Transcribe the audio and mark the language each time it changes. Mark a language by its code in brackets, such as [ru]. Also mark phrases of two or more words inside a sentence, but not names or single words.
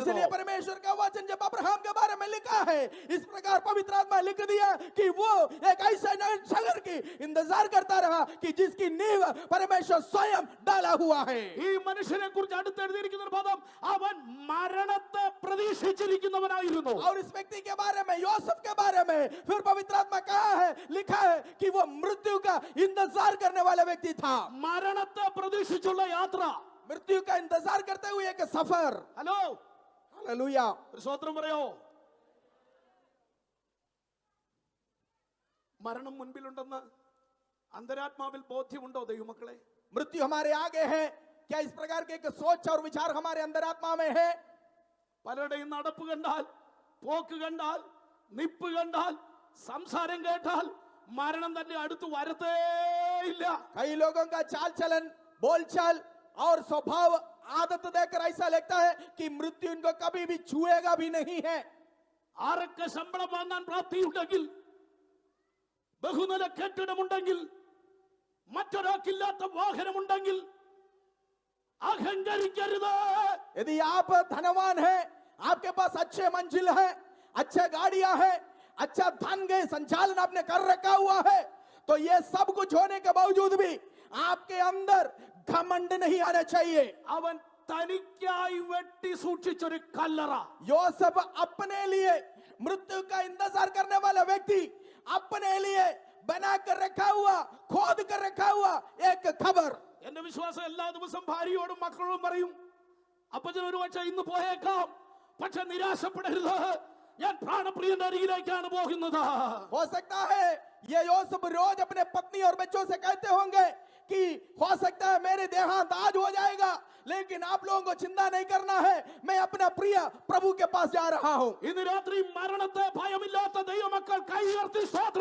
[hi] इसलिए परमेश्वर का वचन जब अब्राहम के बारे में लिखा है, इस प्रकार पवित्र आत्मा लिख दिया कि वो एक ऐसा नगर की इंतजार करता रहा कि जिसकी नींव परमेश्वर स्वयं डाला हुआ है. [ml] ഈ മനുഷ്യനെ കുറിച്ച് അടുത്ത് എഴുതിയിരിക്കുന്ന ഒരു പദം, അവൻ മരണത്തെ പ്രതീക്ഷിച്ചിരിക്കുന്നവനായിരുന്നു. [hi] और इस व्यक्ति के बारे में, यूसुफ के बारे में फिर पवित्र आत्मा कहा है, लिखा है कि वो मृत्यु का इंतजार करने वाला व्यक्ति था. [ml] മരണത്തെ പ്രതീക്ഷിച്ചുള്ള യാത്ര. [hi] मृत्यु का इंतजार करते हुए एक सफर. [ml] ഹലോ, [hi] हालेलुया. [ml] ഒരു സ്തോത്രം പറയോ? മരണം മുൻപിലുണ്ടെന്ന് അന്തരാത്മാവിൽ ബോധ്യമുണ്ടോ ദൈവമക്കളെ? [hi] मृत्यु हमारे आगे है. क्या इस प्रकार के एक सोच और विचार हमारे अंदर आत्मा में है? [ml] പലരുടെയും നടപ്പ് കണ്ടാൽ, പോക്ക് കണ്ടാൽ, നിപ്പ് കണ്ടാൽ, സംസാരം കേട്ടാൽ മരണം തന്നെ അടുത്ത് വരത്തേയില്ല. [hi] कई लोगों का चाल चलन, बोलचाल और स्वभाव, आदत देखकर ऐसा लगता है कि मृत्यु इनको कभी भी छुएगा भी नहीं है. [ml] ആരൊക്കെ ശമ്പളം വാങ്ങാൻ പ്രാപ്തിയുണ്ടെങ്കിൽ, ബഹുനില കെട്ടിടമുണ്ടെങ്കിൽ, മറ്റൊരാൾക്കില്ലാത്ത വാഹനമുണ്ടെങ്കിൽ അഹങ്കരിക്കരുത്. [hi] यदि आप धनवान हैं, आपके पास अच्छे मंजिल है, अच्छे गाड़ियां हैं, अच्छा धन के संचालन आपने कर रखा हुआ है, तो ये सब कुछ होने के बावजूद भी आपके अंदर घमंड नहीं आना चाहिए. [ml] അവൻ തനിക്കായി വെട്ടി സൂക്ഷിച്ചൊരു കല്ലറ. [hi] यूसुफ अपने लिए मृत्यु का इंतजार करने वाला व्यक्ति, अपने लिए बना कर रखा हुआ, खोद कर रखा हुआ एक खबर. [ml] എന്റെ വിശ്വാസം എല്ലാ ദിവസവും ഭാര്യയോടും മക്കളോടും പറയും, അപ്പച്ചൻ ഒരു പക്ഷേ ഇന്ന് പോയേക്കാം, പക്ഷെ നിരാശപ്പെടരുത്, ഞാൻ പ്രാണപ്രിയന്റെ അരികിലേക്കാണ് പോകുന്നത്. [hi] हो सकता है ये यूसुफ रोज अपने पत्नी और बच्चों से कहते होंगे कि हो सकता है मेरे देहांत आज हो जाएगा, लेकिन आप लोगों को चिंता नहीं करना है, मैं अपना प्रिय प्रभु के पास जा रहा हूं. [ml] ഇന്ന് രാത്രി മരണത്തെ ഭയമില്ലാത്ത ദൈവമക്കൾ കൈ ഉയർത്തി സ്തോത്രം